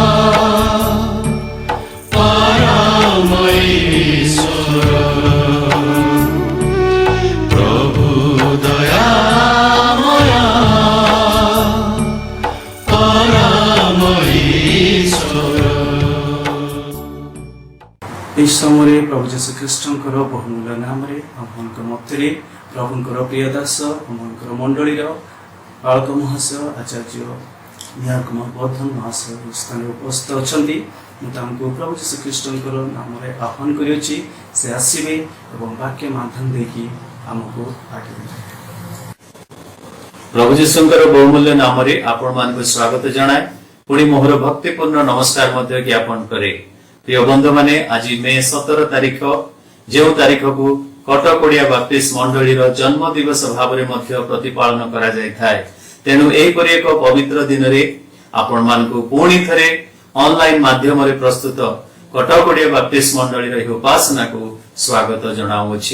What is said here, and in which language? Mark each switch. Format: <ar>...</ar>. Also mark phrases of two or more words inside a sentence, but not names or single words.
<hi>परम ईश्वर प्रभु दयामय परम ईश्वर</hi> <or>ଏହି ସମୟରେ ପ୍ରଭୁ ଯୀଶୁ ଖ୍ରୀଷ୍ଟଙ୍କର ବହୁମୂଲ୍ୟ ନାମରେ ଆମମାନଙ୍କ ମଧ୍ୟରେ ପ୍ରଭୁଙ୍କର ପ୍ରିୟ ଦାସ ଆମମାନଙ୍କର ମଣ୍ଡଳୀର ବାଳକ ମହାଶୟ ଆଚାର୍ଯ୍ୟ ନିହାର କୁମାର ବର୍ଦ୍ଧନ ମହାଶୟ ଏହି ସ୍ଥାନରେ ଉପସ୍ଥିତ ଅଛନ୍ତି। ମୁଁ ତାଙ୍କୁ ପ୍ରଭୁ ଯୀଶୁ ଖ୍ରୀଷ୍ଟଙ୍କର ନାମରେ ଆହ୍ୱାନ କରିଅଛି ସେ ଆସିବେ ଏବଂ ବାକ୍ୟ ମାଧ୍ୟମ ଦେଇକି ଆମକୁ ଆଗେଇ ଦେବେ। ପ୍ରଭୁ ଯୀଶୁଙ୍କର ବହୁମୂଲ୍ୟ ନାମରେ ଆପଣମାନଙ୍କୁ ସ୍ୱାଗତ ଜଣାଏ। ପୁଣି ମୋହର ଭକ୍ତିପୂର୍ଣ୍ଣ ନମସ୍କାର ମଧ୍ୟ ଜ୍ଞାପନ କରେ। ପ୍ରିୟ ବନ୍ଧୁମାନେ, ଆଜି ମେ 17 ତାରିଖ, ଯେଉଁ ତାରିଖକୁ କଟକ ଓଡ଼ିଆ ବାପ୍ଟିଷ୍ଟ ମଣ୍ଡଳୀର ଜନ୍ମ ଦିବସ ଭାବରେ ମଧ୍ୟ ପ୍ରତିପାଳନ କରାଯାଇଥାଏ। ତେଣୁ ଏହିପରି ଏକ ପବିତ୍ର ଦିନରେ ଆପଣମାନଙ୍କୁ ପୁଣି ଥରେ ଅନଲାଇନ ମାଧ୍ୟମରେ ପ୍ରସ୍ତୁତ କଟକ ଓଡ଼ିଆ ବାପ୍ଟିଷ୍ଟ ମଣ୍ଡଳୀର ଏହି ଉପାସନାକୁ ସ୍ୱାଗତ ଜଣାଉଅଛି।</or>